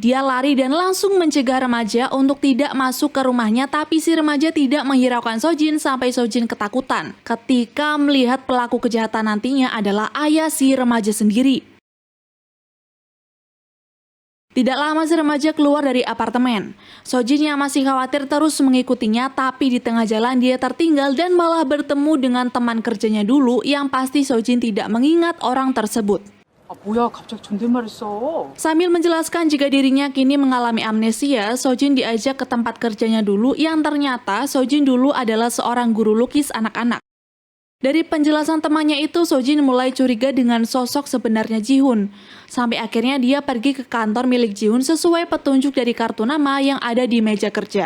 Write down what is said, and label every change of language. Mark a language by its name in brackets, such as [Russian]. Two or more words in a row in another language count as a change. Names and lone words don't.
[Indonesian] Dia lari dan langsung mencegah remaja untuk tidak masuk ke rumahnya, tapi si remaja tidak menghiraukan Sojin sampai Sojin ketakutan ketika melihat pelaku kejahatan nantinya adalah ayah si remaja sendiri. Tidak lama si remaja keluar dari apartemen. Sojin yang masih khawatir terus mengikutinya, tapi di tengah jalan dia tertinggal dan malah bertemu dengan teman kerjanya dulu yang pasti Sojin tidak mengingat orang tersebut. [Korean] 아, 뭐야, 갑자기 존댓말을 써. [Indonesian] Sambil menjelaskan jika dirinya kini mengalami amnesia, Sojin diajak ke tempat kerjanya dulu yang ternyata Sojin dulu adalah seorang guru lukis anak-anak. Dari penjelasan temannya itu, Sojin mulai curiga dengan sosok sebenarnya Jihoon. Sampai akhirnya dia pergi ke kantor milik Jihoon sesuai petunjuk dari kartu nama yang ada di meja kerja.